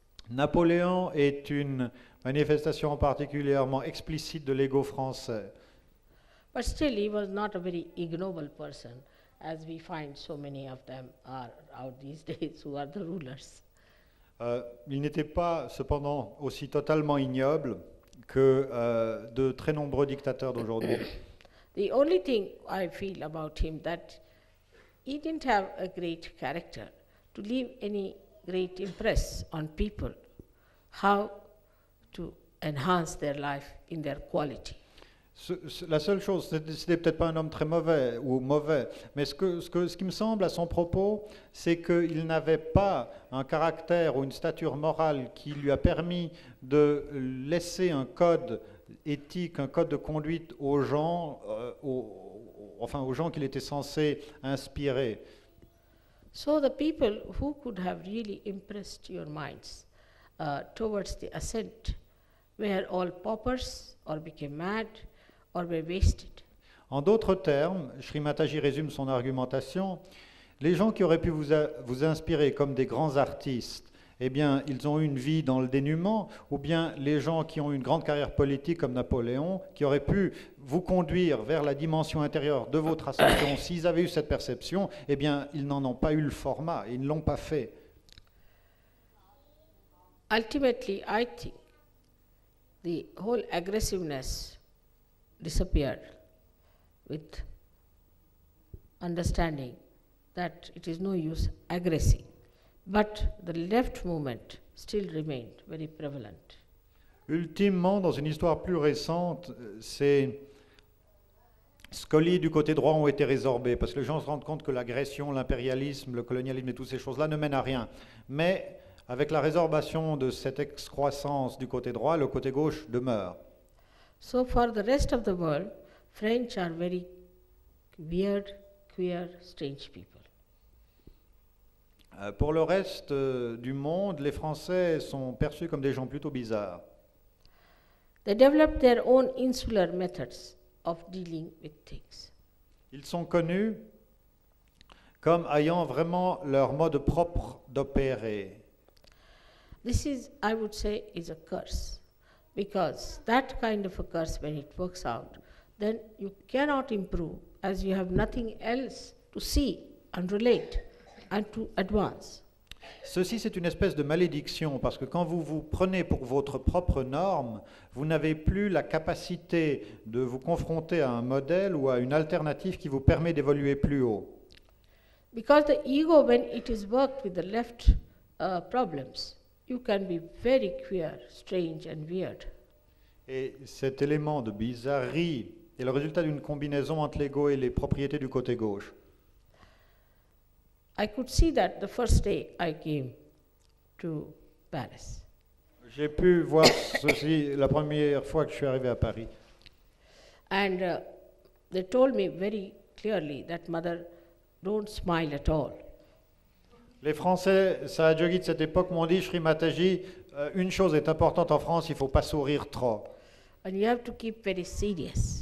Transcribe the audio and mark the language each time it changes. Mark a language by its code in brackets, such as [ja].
[fr] Napoléon est une manifestation particulièrement explicite de l'ego français. [en] But still he was not a very ignoble person, as we find so many of them are out these days who are the rulers. [fr] Il n'était pas cependant aussi totalement ignoble que de très nombreux dictateurs d'aujourd'hui. [en] The only thing I feel about him that he didn't have a great character to leave any great impress on people, how to enhance their life in their quality. [fr] La seule chose, c'était peut-être pas un homme très mauvais ou mauvais, mais ce qui me semble à son propos, c'est qu'il n'avait pas un caractère ou une stature morale qui lui a permis de laisser un code éthique, un code de conduite aux gens, aux gens qu'il était censé inspirer. [en] So the people who could have really impressed your minds towards the ascent were all paupers or became mad or were wasted. [fr] En d'autres termes, Sri Mataji résume son argumentation, les gens qui auraient pu vous inspirer comme des grands artistes eh bien, ils ont eu une vie dans le dénuement, ou bien les gens qui ont eu une grande carrière politique comme Napoléon, qui auraient pu vous conduire vers la dimension intérieure de votre ascension, s'ils avaient eu cette perception, eh bien, ils n'en ont pas eu le format, ils ne l'ont pas fait. [en] Ultimately, I think the whole aggressiveness disappeared with understanding that it is no use aggressing. But the left movement still remained very prevalent. [fr] Ultimement, dans une histoire plus récente, ces scolis du côté droit ont été résorbés, parce que les gens se rendent compte que l'agression, l'impérialisme, le colonialisme et toutes ces choses-là ne mènent à rien. Mais avec la résorbation de cette excroissance du côté droit, le côté gauche demeure. [en] So for the rest of the world, French are very weird, queer, strange people. [fr] Pour le reste du monde, les Français sont perçus comme des gens plutôt bizarres. [en] They developed their own insular methods of dealing with things. [fr] Ils sont connus comme ayant vraiment leur mode propre d'opérer. [en] This is, I would say, is a curse, because that kind of a curse, when it works out, then you cannot improve, as you have nothing else to see and relate and to advance. [fr] Ceci, c'est une espèce de malédiction, parce que quand vous vous prenez pour votre propre norme, vous n'avez plus la capacité de vous confronter à un modèle ou à une alternative qui vous permet d'évoluer plus haut. [en] Because the ego, when it is worked with the left problems, you can be very queer, strange and weird. [fr] Et cet élément de bizarrerie est le résultat d'une combinaison entre l'ego et les propriétés du côté gauche. [en] I could see that the first day I came to Paris. [fr] J'ai pu voir ceci la première fois que je suis arrivé à Paris. [en] And they told me very clearly that, Mother, don't smile at all. [fr] Les Français Sahajogis de cette époque m'ont dit, Shri Mataji, une chose est importante en France, il ne faut pas sourire trop. [en] And you have to keep very serious.